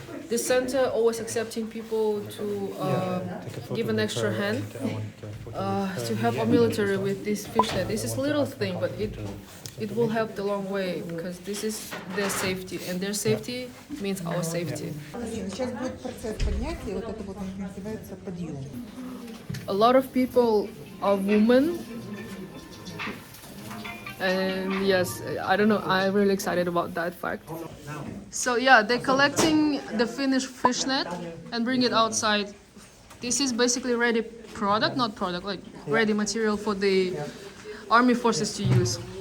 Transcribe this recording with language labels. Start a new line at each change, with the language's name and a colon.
English: This center always accepting people to give an extra hand to help our military with this fishnet. This is a little thing, but it will help the long way because this is their safety, and their safety means our safety.
Russian: Сейчас будет процесс поднятия, вот это вот называется подъем.
English: A lot of people are women, and yes, I don't know, I'm really excited about that fact. So yeah, they're collecting the finished fishnet and bring it outside. This is basically ready product, not product, like ready material for the army forces to use.